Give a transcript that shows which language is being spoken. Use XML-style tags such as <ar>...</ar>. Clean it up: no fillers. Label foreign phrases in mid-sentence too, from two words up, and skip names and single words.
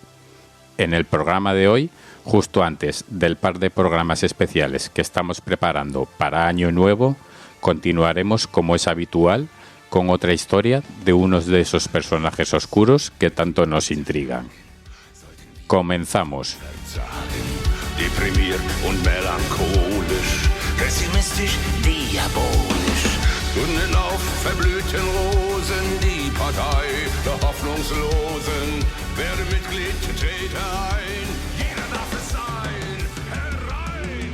<es>En el programa de hoy, justo antes del par de programas especiales que estamos preparando para Año Nuevo, continuaremos como es habitual con otra historia de unos de esos personajes oscuros que tanto nos intrigan. Comenzamos.</es> <de>Deprimiert und melancholisch, pessimistisch, diabolisch. Gründen auf verblühten Rosen die Partei der Hoffnungslosen. Werde Mitglied, trete ein, jeder darf es sein, herein.</de>